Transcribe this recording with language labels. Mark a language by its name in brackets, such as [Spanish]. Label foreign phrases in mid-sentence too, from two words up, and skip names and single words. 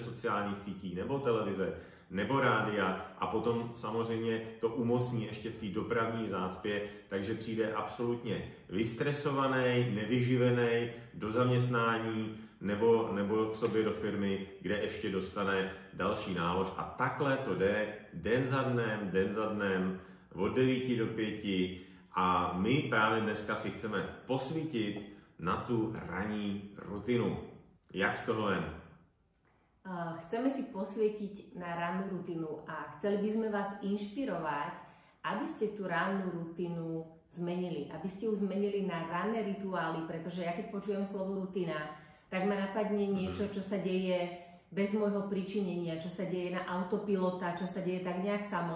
[Czech] sociálních sítí, nebo televize, nebo rádia a potom samozřejmě to umocní ještě v té dopravní zácpě, takže přijde absolutně vystresovaný, nevyživený do zaměstnání nebo k sobě do firmy, kde ještě dostane další nálož a takhle to jde den za dnem, od 9 do 5 a my právě dneska si chceme posvítit na tu ranní rutinu. Jak z toho ven? [Slovak] Chceme si posvietiť na rannú rutinu a chceli by sme vás inšpirovať, aby ste tú rannú rutinu zmenili, aby ste ju zmenili na ranné rituály, pretože ja keď počujem slovo rutina, tak ma napadne niečo, čo sa deje bez môjho pričinenia, čo sa deje na autopilota, čo sa deje tak nejak samo.